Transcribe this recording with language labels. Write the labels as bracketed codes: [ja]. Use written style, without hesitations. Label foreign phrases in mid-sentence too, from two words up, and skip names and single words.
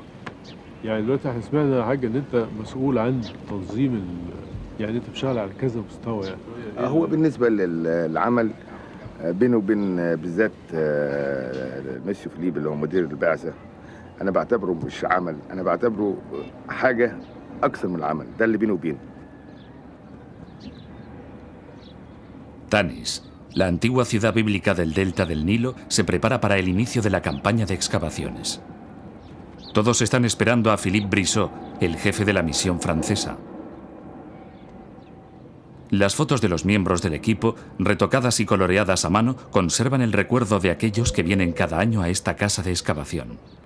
[ar] يعني دلوقتي احنا سمعنا يا حاج ان انت مسؤول عن تنظيم يعني انت بتشتغل على كذا مستوى يعني. هو بالنسبه للعمل بينه وبين بالذات المسيو فيليب اللي هو مدير البعثه، انا بعتبره مش عمل، انا بعتبره حاجه اكثر من العمل، ده اللي بينه وبينه. [es] Tanis, la antigua ciudad bíblica del delta del Nilo, se prepara para el inicio de la campaña de excavaciones. Todos están esperando a Philippe Brissot, el jefe de la misión francesa. Las fotos de los miembros del equipo, retocadas y coloreadas a mano, conservan el recuerdo de aquellos que vienen cada año a esta casa de excavación.